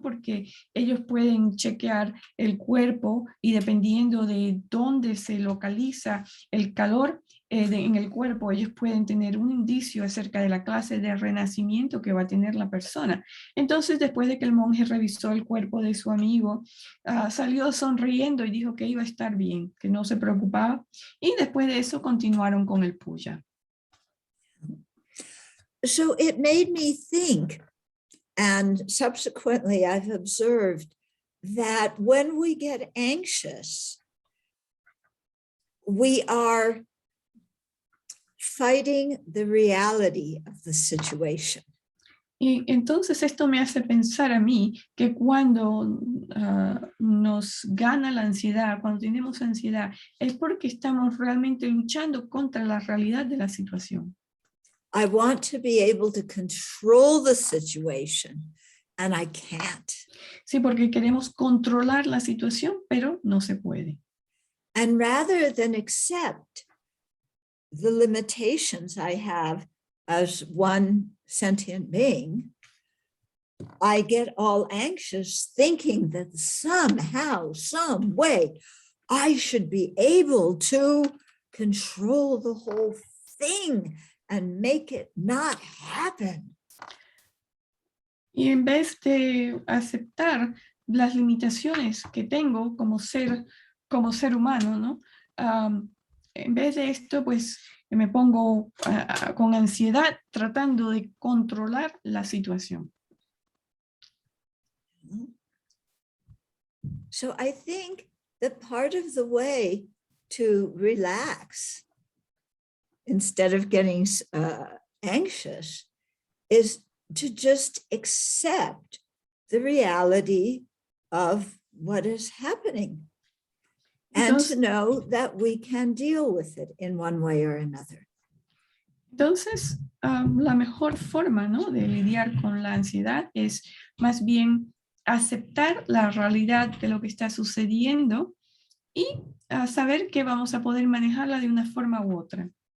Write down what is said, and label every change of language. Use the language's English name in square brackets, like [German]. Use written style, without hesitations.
[Spanish] Porque ellos pueden chequear el cuerpo y dependiendo de dónde se localiza el calor en el cuerpo, ellos pueden tener un indicio acerca de la clase de renacimiento que va a tener la persona. Entonces, después de que el monje revisó el cuerpo de su amigo, salió sonriendo y dijo que iba a estar bien, que no se preocupaba, y después de eso continuaron con el puya. [English] So it made me think, and subsequently I've observed that when we get anxious, we are fighting the reality of the situation. [Spanish] Y entonces esto me hace pensar a mí que cuando nos gana la ansiedad, cuando tenemos ansiedad, es porque estamos realmente luchando contra la realidad de la situación. [English] I want to be able to control the situation, and I can't. [Spanish] Sí, porque queremos controlar la situación, pero no se puede. [English] And rather than accept the limitations I have as one sentient being, I get all anxious thinking that somehow, some way, I should be able to control the whole thing and make it not happen. [Spanish] Y en vez de aceptar las limitaciones que tengo como ser humano, ¿no? En vez de esto, pues me pongo con ansiedad tratando de controlar la situación. [English] So I think that part of the way to relax instead of getting anxious is to just accept the reality of what is happening and to know that we can deal with it in one way or another. [Spanish] Entonces, la mejor forma, ¿no?, de lidiar con la ansiedad es más bien aceptar la realidad de lo que está sucediendo y saber que vamos a poder manejarla de una forma u otra.